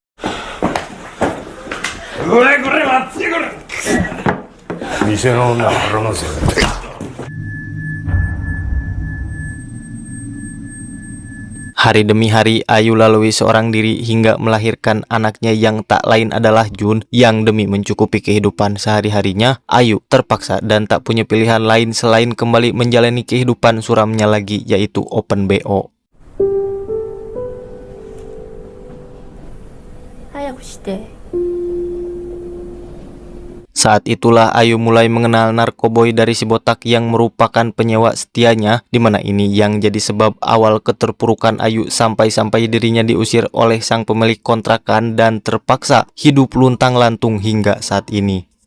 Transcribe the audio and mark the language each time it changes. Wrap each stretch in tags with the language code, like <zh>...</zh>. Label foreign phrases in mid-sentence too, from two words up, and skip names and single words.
<id>Hari demi hari, Ayu lalui seorang diri hingga melahirkan anaknya yang tak lain adalah Jun, yang demi mencukupi kehidupan sehari-harinya, Ayu terpaksa dan tak punya pilihan lain selain kembali menjalani kehidupan suramnya lagi, yaitu</id> <en>open BO.</en> <ja>早くして。</ja> <id>Saat itulah Ayu mulai mengenal narkoboy dari si botak yang merupakan penyewa setianya, di mana ini yang jadi sebab awal keterpurukan Ayu sampai-sampai dirinya diusir oleh sang pemilik kontrakan dan terpaksa hidup luntang-lantung hingga saat ini.</id>